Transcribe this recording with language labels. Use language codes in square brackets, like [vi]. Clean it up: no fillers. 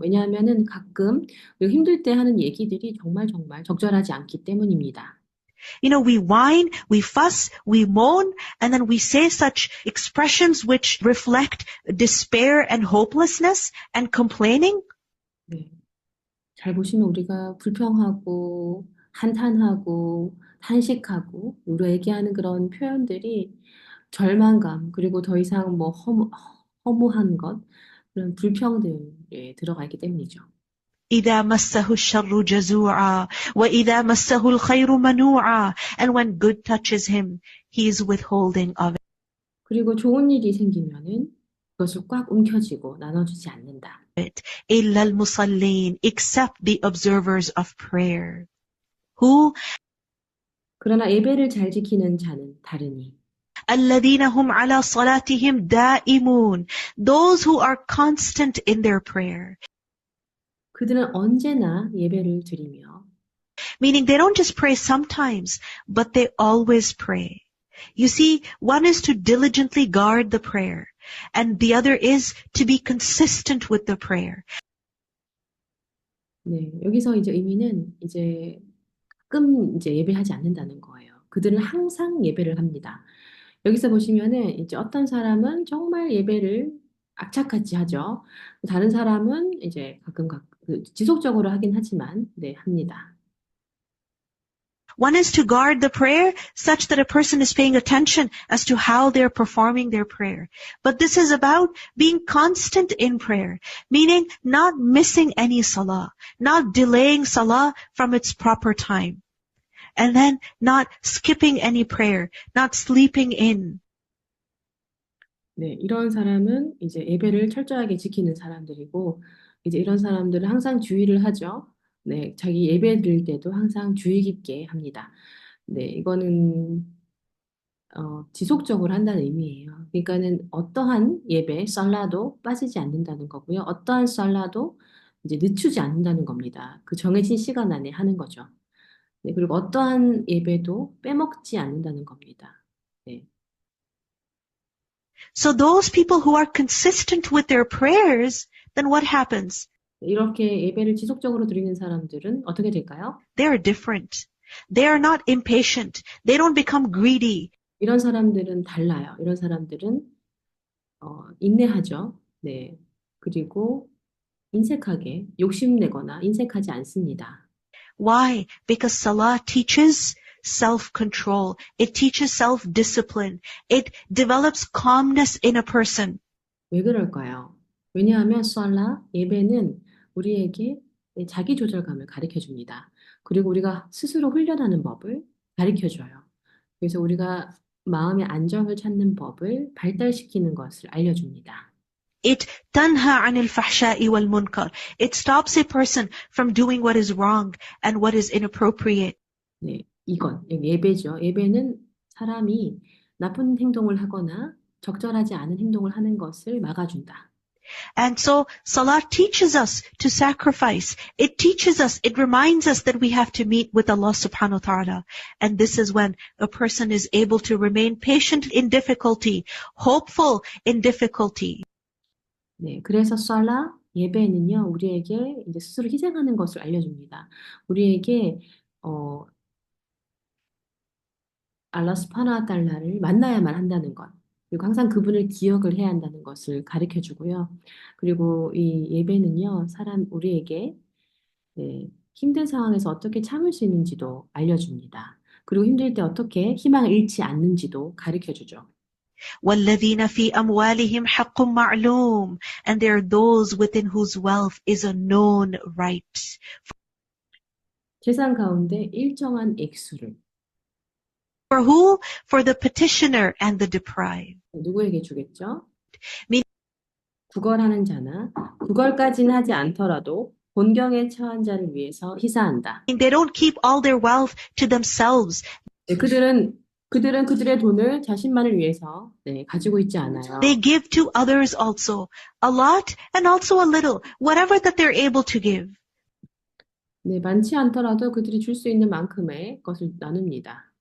[ko] 왜냐하면은 가끔 우리가 힘들 때 하는 얘기들이 정말 적절하지 않기 때문입니다. [en] We whine, we fuss, we moan, and then we say such expressions which reflect despair and hopelessness and complaining. [ko] 네. 잘 보시면 우리가 불평하고 한탄하고 탄식하고 우리가 얘기하는 그런 표현들이 절망감 그리고 더 이상 뭐 허무한 것 그런 불평등에 들어가 있기 때문이죠. [ar] إذا مسه الشر جزوعا وإذا مسه الخير منوعا. [en] And when good touches him, he is withholding of [ko] 그리고 좋은 일이 생기면은 그것을 꽉 움켜쥐고 나눠주지 않는다. [en] it. [ar] إلا المصلين, [en] except the observers of prayer. Who? [ko] 그러나 예배를 잘 지키는 자는 다르니 [ar] الذين هم على صلاتهم دائمون. [en] Those who are constant in their prayer. [ko] 그들은 언제나 예배를 드리며 [en] Meaning they don't just pray sometimes, but they always pray. You see, one is to diligently guard the prayer, and the other is to be consistent with the prayer. [ko] 네, 여기서 이제 의미는 이제 가끔 이제 예배하지 않는다는 거예요. 그들은 항상 예배를 합니다. 여기서 보시면은 이제 어떤 사람은 정말 예배를 악착같이 하죠. 다른 사람은 이제 가끔 지속적으로 하긴 하지만 네, 합니다. [en] One is to guard the prayer such that a person is paying attention as to how they're performing their prayer. But this is about being constant in prayer, meaning not missing any salah, not delaying salah from its proper time, and then not skipping any prayer, not sleeping in. [ko] 네, 이런 사람은 이제 예배를 철저하게 지키는 사람들이고, 이제 이런 사람들은 항상 주의를 하죠. 네, 자기 예배 드릴 때도 항상 주의 깊게 합니다. 네, 이거는 지속적으로 한다는 의미예요. 그러니까는 어떠한 예배, 썰라도 빠지지 않는다는 거고요. 어떠한 썰라도 이제 늦추지 않는다는 겁니다. 그 정해진 시간 안에 하는 거죠. 네, 그리고 어떠한 예배도 빼먹지 않는다는 겁니다. 네. [en] So those people who are consistent with their prayers, then what happens? [ko] 이렇게 예배를 지속적으로 드리는 사람들은 어떻게 될까요? [en] They are different. They are not impatient. They don't become greedy. [ko] 이런 사람들은 달라요. 이런 사람들은 인내하죠. 네. 그리고 인색하게 욕심내거나 인색하지 않습니다. [en] Why? Because Salah teaches self-control. It teaches self-discipline. It develops calmness in a person. [ko] 왜 그럴까요? 왜냐하면 썰라, 예배는 우리에게 자기 조절감을 가르쳐 줍니다. 그리고 우리가 스스로 훈련하는 법을 가르쳐 줘요. 그래서 우리가 마음의 안정을 찾는 법을 발달시키는 것을 알려줍니다. [ar] It tanha anil fahsha'i wal munkar. [en] It stops a person from doing what is wrong and what is inappropriate. [ko] 네, 이건 예배죠. 예배는 사람이 나쁜 행동을 하거나 적절하지 않은 행동을 하는 것을 막아준다. [en] And so Salah teaches us to sacrifice. It teaches us, it reminds us that we have to meet with Allah subhanahu wa ta'ala. And this is when a person is able to remain patient in difficulty, hopeful in difficulty. [ko] 네, 그래서 썰라 예배는요, 우리에게 이제 스스로 희생하는 것을 알려줍니다. 우리에게 알라 스파나 달라를 만나야만 한다는 것, 그리고 항상 그분을 기억을 해야 한다는 것을 가르쳐 주고요. 그리고 이 예배는요, 우리에게 네, 힘든 상황에서 어떻게 참을 수 있는지도 알려줍니다. 그리고 힘들 때 어떻게 희망을 잃지 않는지도 가르쳐 주죠. [ar] وَالَّذِينَ فِي أَمْوَالِهِمْ حَقٌّ مَعْلُومٌ. [en] And there are those within whose wealth is a known right. [ko] 재산 가운데 일정한 액수를 [en] For who? For the petitioner and the deprived. [ko] 누구에게 주겠죠? [en] Meaning [ko] 구걸하는 자나 구걸까지는 하지 않더라도 곤경에 처한 자를 위해서 희사한다. [en] they don't keep all their wealth to themselves. [ko] 네, 그들은 그들의 돈을 자신만을 위해서 가지고 있지 않아요. [en] They give to others also, a lot and also a little, whatever that they're able to give. [ko] 네, 많지 않더라도 그들이 줄 수 있는 만큼의 것을 나눕니다.